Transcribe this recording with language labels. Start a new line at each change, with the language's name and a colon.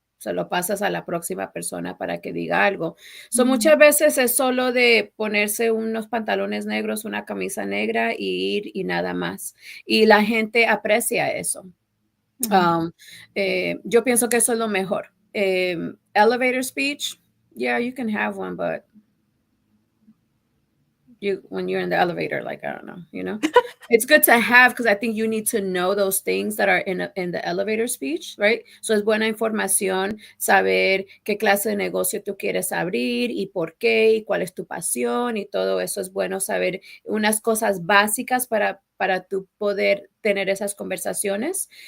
Spanish: Se lo pasas a la próxima persona para que diga algo. So, Mhm. muchas veces es solo de ponerse unos pantalones negros, una camisa negra, y ir, y nada más. Y la gente aprecia eso. Mhm. Um, yo pienso que eso es lo mejor.
English: Elevator speech, yeah, you can have one, but you when you're in the elevator, like, I don't know, you know? It's good to have because I think you need to know those things that are in the elevator speech, right?
Spanish: So es buena información saber qué clase de negocio tú quieres abrir y por qué y cuál es tu pasión y todo eso. Es bueno saber unas cosas básicas para tú poder tener esas conversaciones.